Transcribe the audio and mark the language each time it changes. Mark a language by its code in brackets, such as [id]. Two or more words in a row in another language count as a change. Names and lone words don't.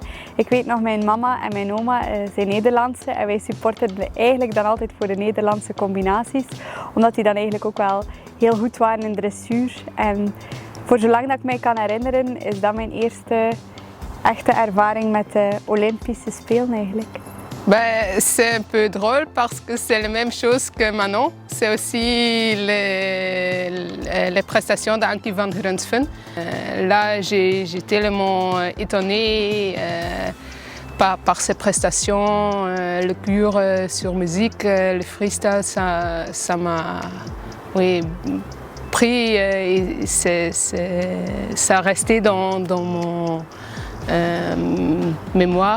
[nl] Ik weet nog, mijn mama en mijn oma zijn Nederlandse en wij supporterden eigenlijk dan altijd voor de Nederlandse combinaties, omdat die dan eigenlijk ook wel heel goed waren in dressuur. En voor zolang dat ik mij kan herinneren, is dat mijn eerste echte ervaring met de Olympische Spelen eigenlijk. [fr] C'est un peu drôle parce que c'est la même chose que Manon. C'est aussi les prestations d'Ankie van Grunsven. Là, j'ai tellement étonnée par ses prestations, le cure sur musique, le freestyle, ça m'a pris et ça a resté dans mon mémoire.